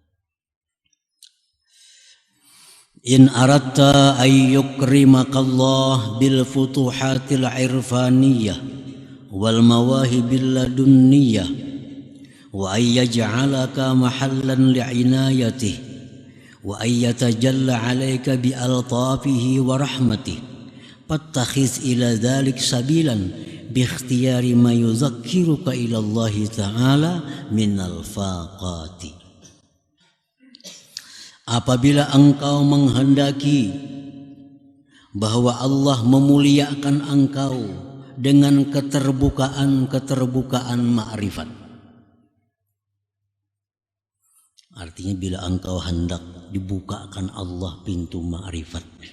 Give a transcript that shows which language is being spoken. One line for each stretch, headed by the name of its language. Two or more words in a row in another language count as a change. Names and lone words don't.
Arabic: إن أردت أن يكرمك الله بالفتوحات العرفانية والمواهب اللدنية وأن يجعلك محلا لعنايته وأن يتجلى عليك بألطافه ورحمته فاتخذ إلى ذلك سبيلا باختيار ما يذكرك إلى الله تعالى من الفاقة.
Indonesian: Apabila engkau menghendaki bahwa Allah memuliakan engkau dengan keterbukaan ma'rifat, artinya bila engkau hendak dibukakan Allah pintu ma'rifat,